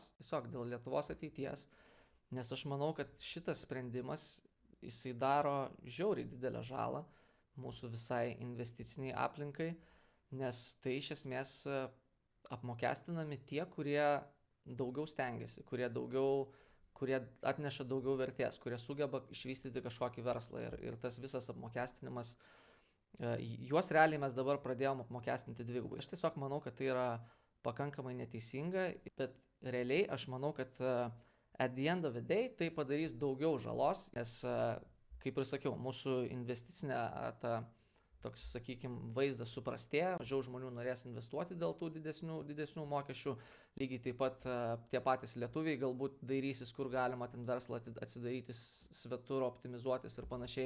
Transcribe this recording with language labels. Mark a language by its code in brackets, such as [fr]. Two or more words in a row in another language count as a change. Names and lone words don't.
[lt] Tiesiog dėl Lietuvos ateities. Nes aš manau, kad šitas sprendimas, jisai daro žiauriai didelę žalą mūsų visai investiciniai aplinkai, nes tai iš esmės apmokestinami tie, kurie daugiau stengiasi, kurie atneša daugiau vertės, kurie sugeba išvystyti kažkokį verslą ir tas visas apmokestinimas, juos realiai mes dabar pradėjom apmokestinti dvigubai. Aš tiesiog manau, kad tai yra pakankamai neteisinga, bet realiai aš manau, kad [en] at the end of the day [lt] tai padarys daugiau žalos, nes, kaip ir sakiau, mūsų investicinė toks, sakykime, vaizdas suprastėja, mažiau žmonių norės investuoti dėl tų didesnių mokesčių, lygiai taip pat tie patys lietuviai galbūt dairysis, kur galima ten verslą atsidaryti svetur, optimizuotis ir panašiai.